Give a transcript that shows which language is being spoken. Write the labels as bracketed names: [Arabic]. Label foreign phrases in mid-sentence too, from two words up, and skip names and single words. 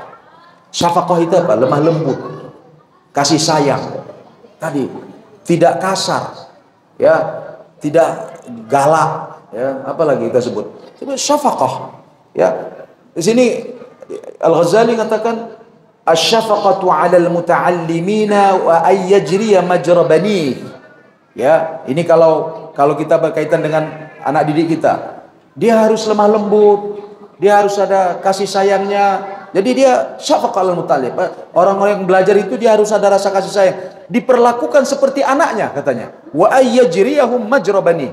[Indonesian] Syafaqah itu apa? Lemah lembut, kasih sayang. Tadi tidak kasar, ya, tidak galak, ya, apalagi kita sebut. Itu syafaqah. Ya. Di sini Al-Ghazali mengatakan [Arabic] الشفقة على المتعلمين وأن يجري مجرى بني. [Indonesian] Ya, ini kalau kita berkaitan dengan anak didik kita, dia harus lemah lembut, dia harus ada kasih sayangnya. Jadi dia [Arabic] شفقة المتعلم. [Indonesian] Orang-orang yang belajar itu dia harus ada rasa kasih sayang. Diperlakukan seperti anaknya katanya. [Arabic] وأن يجريهم مجرى بني.